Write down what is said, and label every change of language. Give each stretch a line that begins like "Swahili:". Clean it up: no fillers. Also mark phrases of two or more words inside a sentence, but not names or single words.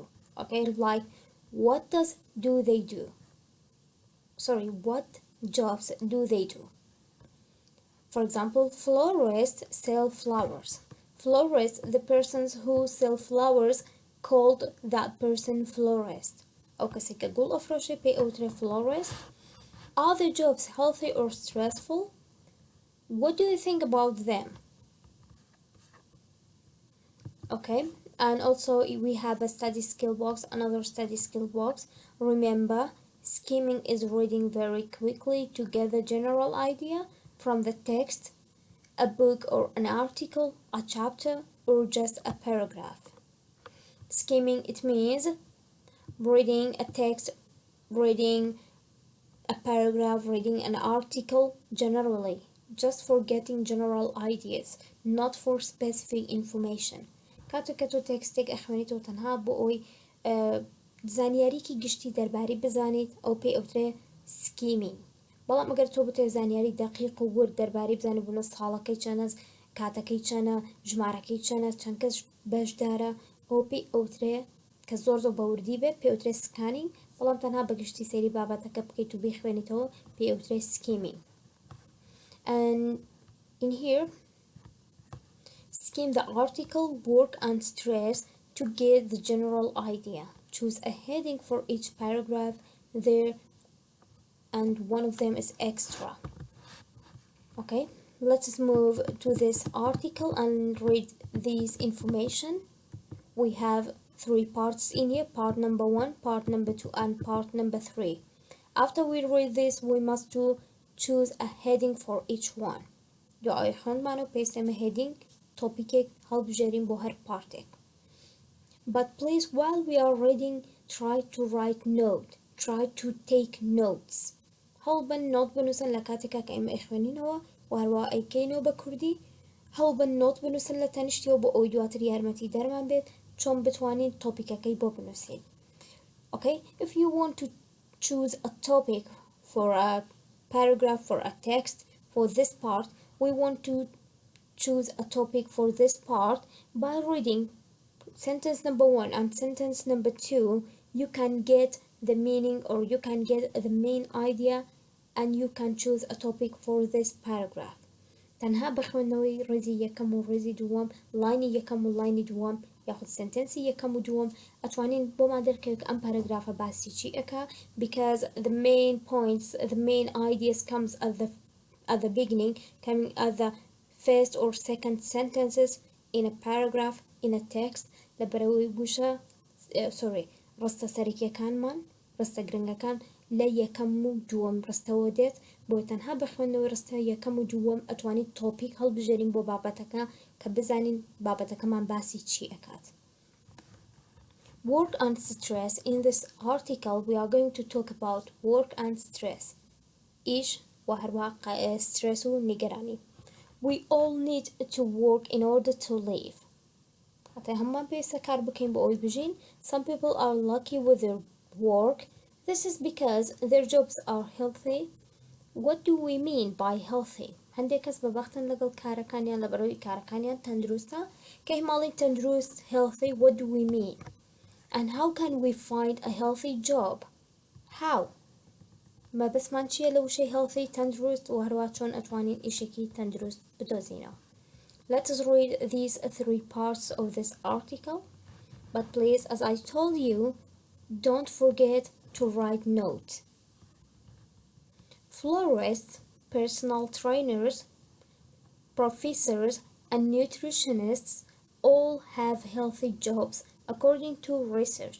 English: Okay, like what do they do? Sorry, what jobs do they do? For example, florists sell flowers. Florists, the persons who sell flowers, called that person florist. Okay, so كقول أفرشي pay outre florist. Are the jobs healthy or stressful? What do you think about them? Okay, and also we have a study skill box, another study skill box. Remember, skimming is reading very quickly to get the general idea from the text, a book or an article, a chapter, or just a paragraph. Skimming, it means reading a text, reading a paragraph, reading an article generally, just for getting general ideas, not for specific information.
Central Kurdish: کاتو تێکستێک ئەخوێنیت و تەنها بۆ ئەوی زانیاریکی گشتی دەربارەی بزانیت ئەو پێی ئەوترێ سکیمینگ. بەڵام ئەگەر تۆ بتێ زانیاری دەقیق و ورد دەربارەی بزانێت بوونە ساڵەکەی چەنە، کاتەکەی چەنە، ژمارەکەی چەنە، چەند کەس بەشدارە، ئەو پێی ئەوترێ کە زۆر بەوردی بێت پێی ئەوترێ سکانینگ. بەڵام تەنها بەگشتی سەیری بابەتەکە بکەیت و بیخوێنیتەوە پێی ئەوترێ سکیمینگ.
English: And in here, skim the article, work and stress to get the general idea. Choose a heading for each paragraph there, and one of them is extra. Okay, let's move to this article and read these information. We have 3 parts in here: part number 1, part number 2, and part number 3. After we read this, we must choose a heading for each one.
Central Kurdish: دعای خوندمان و پێویستە
English: heading topic
Central Kurdish: هەڵبژێرین بۆ هەر پارتێک.
English: But please, while we are reading, try to write note. Try to take notes.
Central Kurdish: هەڵبن نۆت بنووسن لە کاتێکا کە ئێمە ئەخوێنینەوە، وهەروە ئەیکەینەوە بە کوردی. هەڵبن نۆت بنووسن لە تەنیشتیەوە بۆ ئەوی دواتر یارمەتی دەرمان بێت چۆن بتوانین تۆپیکەکەی بۆ بنووسین.
English: Okay, if you want to choose a topic for a paragraph, for a text, for this part, we want to choose a topic for this part by reading sentence number 1 and sentence number 2. You can get the meaning, or you can get the main idea, and you can choose a topic for this paragraph.
Central Kurdish: تەنها بەخوێندنەوەی ڕێزی یەکەم و ڕێزی دووەم، لاینی یەکەم و لاینی دووەم، یاخود سنتەنسی یەکەم و دووەم، ئەتوانین بۆمان دەرکەوێت ئەم پاراگرافە باسی چی ئەکا،
English: because the main points, the main ideas comes at the beginning, coming at the first or second sentences in a paragraph, in a text.
Central Kurdish: لەبەرەوەی بوشە ڕستە سەرەکیەکانمان، ڕستە گرنگەکان لە یەکەم و دووەم ڕستەوە دێت، بۆ تەنها بەخوێندنەوەی ڕستە یەکەم و دووەم ئەتوانیت تۆپیک هەڵبژێرین بۆ بابەتەکە کە بزانین بابەتەکەمان باسی چی ئەکات.
English: Work and stress. In this article, we are going to talk about work and stress.
Central Kurdish: ئیش و هەروە stress و نیگەرانی.
English: We all need to work in order to live. Some people are lucky with their work. This is because their jobs are healthy. What do we mean by healthy?
Central Kurdish: هەندێک کەس بەبەختن لەگەڵ کارەکانیان لەبەرەوەی کارەکانیان تەندروستە. کە ماڵی تەندروست
English: healthy, what do we mean? And how can we find a healthy job? How?
Central Kurdish: مەبەستمان چییە لە وشەی healthy تەندروست و هەروە چۆن ئەتوانین ئیشێکی تەندروست بدۆزینەوە.
English: Let us read these 3 parts of this article. But please, as I told you, don't forget to write notes. Florists, personal trainers, professors, and nutritionists all have healthy jobs according to research.